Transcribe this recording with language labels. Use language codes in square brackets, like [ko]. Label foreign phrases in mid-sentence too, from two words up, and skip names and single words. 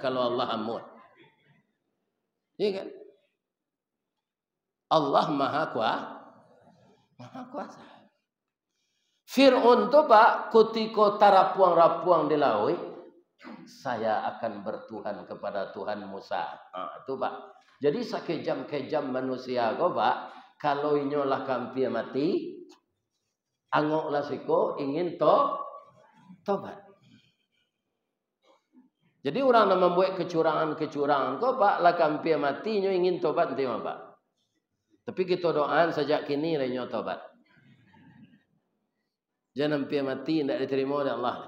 [id] kalau Allah ampun. Iya kan? Allah maha kuasa. Fir'aun tu Pak, ketika tarapuang-rapuang di laut, saya akan bertuhan kepada Tuhan Musa. Itu Pak. Jadi sekejam-kejam manusia ko Pak, [min] kalau inyolah kampir mati, angoklah siko ingin tobat. [id] Jadi orang yang membuat kecurangan ko Pak, [min] lah kampir mati nyo ingin tobat nanti Pak. Tapi kita doaan sejak kini lah nyo tobat. [id] Jangan sampai mati tidak diterima oleh Allah.